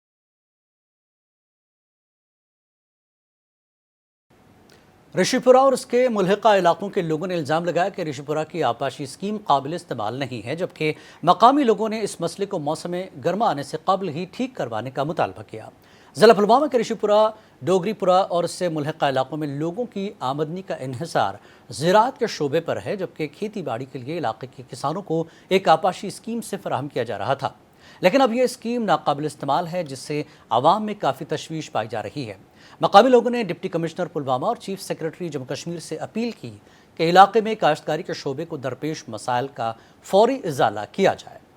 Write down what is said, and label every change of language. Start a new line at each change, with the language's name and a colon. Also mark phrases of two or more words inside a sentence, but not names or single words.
Urdu: رشی پورہ اور اس کے ملحقہ علاقوں کے لوگوں نے الزام لگایا کہ رشی پورہ کی آبپاشی اسکیم قابل استعمال نہیں ہے، جبکہ مقامی لوگوں نے اس مسئلے کو موسم گرما آنے سے قبل ہی ٹھیک کروانے کا مطالبہ کیا۔ ضلع پلوامہ کے رشی پورہ، ڈوگری پورہ اور اس سے ملحقہ علاقوں میں لوگوں کی آمدنی کا انحصار زراعت کے شعبے پر ہے، جبکہ کھیتی باڑی کے لیے علاقے کے کسانوں کو ایک آبپاشی اسکیم سے فراہم کیا جا رہا تھا، لیکن اب یہ اسکیم ناقابل استعمال ہے، جس سے عوام میں کافی تشویش پائی جا رہی ہے۔ مقامی لوگوں نے
English: deputy commissioner
Urdu: پلوامہ اور
English: chief secretary
Urdu: جموں کشمیر سے اپیل کی کہ علاقے میں کاشتکاری کے شعبے کو درپیش مسائل کا فوری ازالہ کیا جائے۔